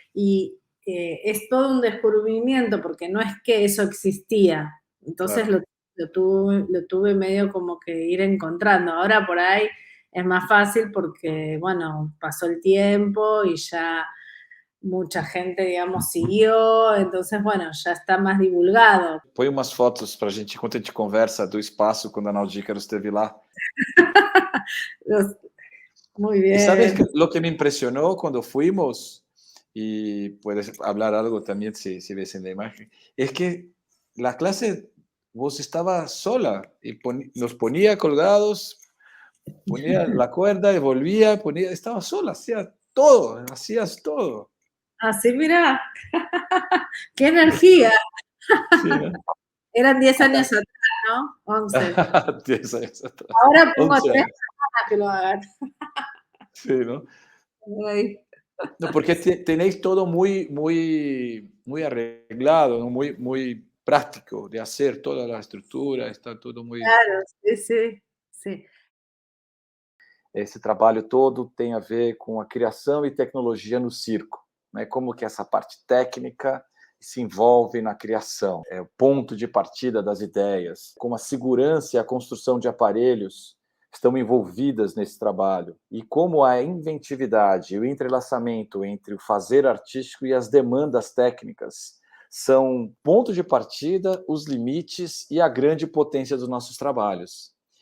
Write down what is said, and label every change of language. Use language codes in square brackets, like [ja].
[es] Y es todo un descubrimiento, porque no es que eso existía. Entonces Claro. lo tuve medio como que ir encontrando. Ahora por ahí es más fácil porque, bueno, pasó el tiempo y ya mucha gente, digamos, siguió, entonces, bueno, ya está más divulgado. [pt] Põe umas fotos para a gente, enquanto a gente conversa, do espaço, quando a Naudícaro esteve lá. [es] Muy Y sabes bien. lo que me impresionó cuando fuimos, y puedes hablar algo también si ves en la imagen, es que la clase, vos estaba sola y nos ponía colgados, ponía la cuerda y volvía, estaba sola, hacías todo. Así, mira, qué energía. Sí, ¿no? Eran 10 años atrás, ¿no? 11. 10 años atrás. Ahora pongo 11 3 años. personas que lo hagan. Sí, ¿no? Ay. No, porque tenéis todo muy arreglado, ¿no? Muy práctico de hacer toda la estructura, está todo muy... Claro, sí, sí, sí. [pt] Esse trabalho todo tem a ver com a criação e tecnologia no circo, né? Como que essa parte técnica se envolve na criação, é o ponto de partida das ideias, como a segurança e a construção de aparelhos estão envolvidas nesse trabalho, e como a inventividade e o entrelaçamento entre o fazer artístico e as demandas técnicas são ponto de partida, os limites e a grande potência dos nossos trabalhos.